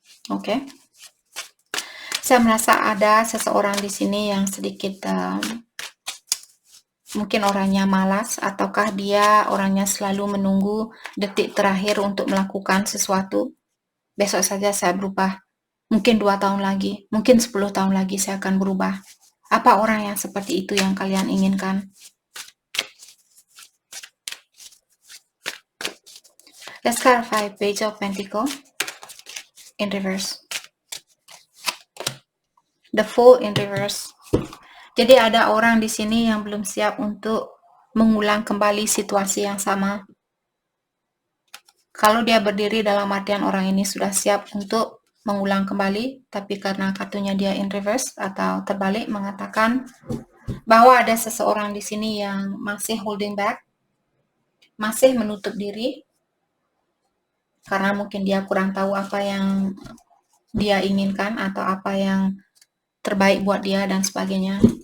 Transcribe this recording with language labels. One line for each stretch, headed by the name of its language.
Indonesian: Oke. Saya merasa ada seseorang di sini yang sedikit mungkin orangnya malas, ataukah dia orangnya selalu menunggu detik terakhir untuk melakukan sesuatu. Besok saja saya berubah. Mungkin 2 tahun lagi, mungkin 10 tahun lagi saya akan berubah. Apa orang yang seperti itu yang kalian inginkan?
English: Let's clarify Page of Pentacles in reverse. The Fool in reverse.
Indonesian: Jadi ada orang di sini yang belum siap untuk mengulang kembali situasi yang sama. Kalau dia berdiri dalam artian orang ini sudah siap untuk mengulang kembali, tapi karena kartunya dia in reverse atau terbalik mengatakan bahwa ada seseorang di sini yang masih
English: holding back,
Indonesian: masih menutup diri, karena mungkin dia kurang tahu apa yang dia inginkan atau apa yang terbaik buat dia dan sebagainya.